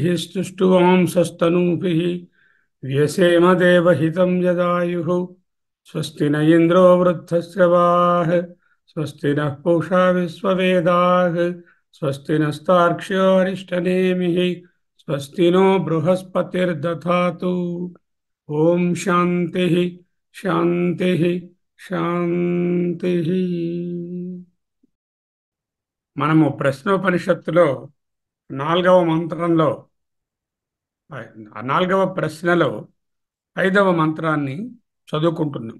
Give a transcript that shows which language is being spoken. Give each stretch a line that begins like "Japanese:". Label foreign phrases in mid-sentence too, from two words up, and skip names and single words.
Sanskrit: स्तुष्टुवांसस्तनूभिः व्यसेम देवहितं यदायुः स्वस्ति न इन्द्रो वृद्धश्रवाः स्वस्ति नः पूषा विश्ववेदाः स्वस्ति नस्तार्क्ष्यो अरिष्टनेमिः स्वस्ति नो बृहस्पतिर्दधातु ఓం శాంతి శాంతి శాంతి.
Telugu: మనము ప్రశ్నోపనిషత్తులో 4వ మంత్రంలో 4వ ప్రశ్నలో 5వ మంత్రాన్ని చదువుకుంటున్నాం.